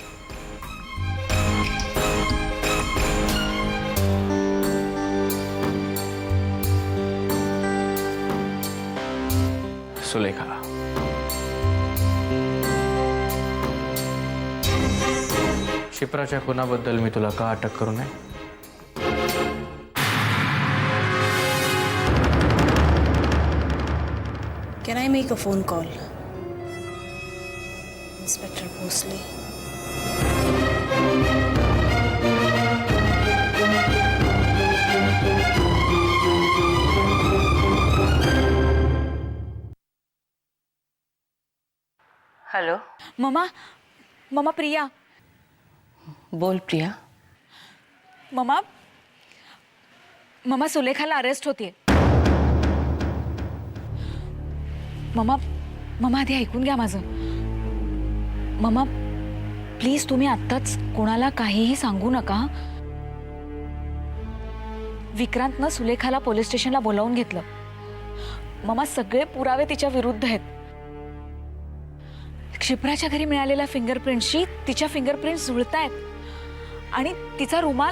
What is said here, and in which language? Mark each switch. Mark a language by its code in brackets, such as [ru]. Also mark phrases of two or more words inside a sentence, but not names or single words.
[mr] सुलेखा, शिप्राच्या खुनाबद्दल मी तुला का अटक करू नये? [en] Can I make a phone call? Inspector Bosley. [mr] हेलो. ममा, ममा प्रिया. बोल प्रिया. ममा, ममा सुलेखाला अरेस्ट होतीये. ममा, ममा आधी ऐकून घ्या माझं. ममा प्लीज तुम्ही आत्ताच कोणाला काहीही सांगू नका. विक्रांतनं सुलेखाला पोलीस स्टेशनला बोलावून घेतलं. ममा सगळे पुरावे तिच्या विरुद्ध आहेत. क्षिप्राच्या घरी मिळालेल्या फिंगरप्रिंटशी तिच्या फिंगरप्रिंट्स जुळतायत आणि तिचा रुमाल.